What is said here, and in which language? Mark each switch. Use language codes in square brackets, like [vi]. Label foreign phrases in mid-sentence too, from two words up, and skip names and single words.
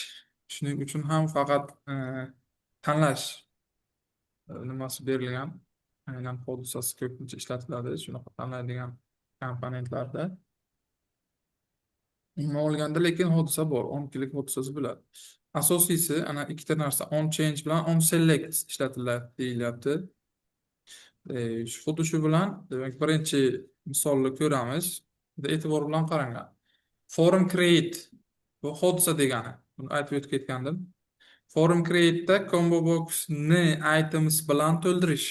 [uz] Shuning uchun ham faqat tanlash nimasi berilgan. Aynan hodisasi ko'pincha ishlatiladi shunaqa tanlaydigan komponentlarda. Umuman olganda lekin hodisa bor, onkilik hodisasi bo'ladi. Asosiysi ana ikkita narsa [en] on change [uz] bilan [en] on select [uz] ishlatiladi deyilyapti. Xuddi shu bilan demak birinchi misolni ko'ramiz. E'tibor bilan qaranglar. [en] Forum create [uz] bu hodisa degani. Buni aytib o'tib ketgandim. [en] Forum create'da combo box'ni [uz] items bilan to'ldirish.